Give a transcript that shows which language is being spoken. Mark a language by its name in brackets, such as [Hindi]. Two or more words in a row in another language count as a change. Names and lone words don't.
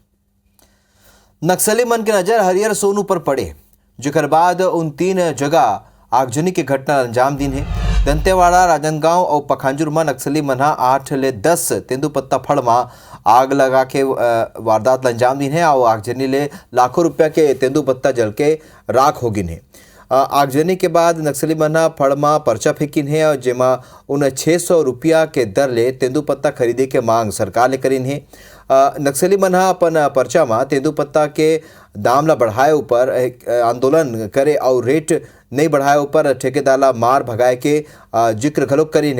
[Chhattisgarhi] नक्सली मन की नजर हरियर सोनू पर पड़े, जेकर बाद उन 3 जगह आगजनी के घटना अंजाम दिन है। दंतेवाड़ा, राजनांदगांव और पखांजूर में नक्सली मना 8 ले 10 तेंदुपत्ता फड़ में आग लगा के वारदात अंजाम दिन है और आगजनी ले लाखों रुपया के तेंदुपत्ता जल के राख हो गिन है। आगजनी के बाद नक्सली मना फड़ में पर्चा फेंकिन है और जेमा उन 600 रुपया के दर ले तेंदुपत्ता खरीदे के मांग सरकार ले करीन है। नक्सली मना अपन पर्चा में तेंदुपत्ता के दाम ला बढ़ाए ऊपर आंदोलन करे और रेट नहीं बढ़ाए ऊपर ठेकेदार ला मार भगाए के जिक्र घलोक करीन है।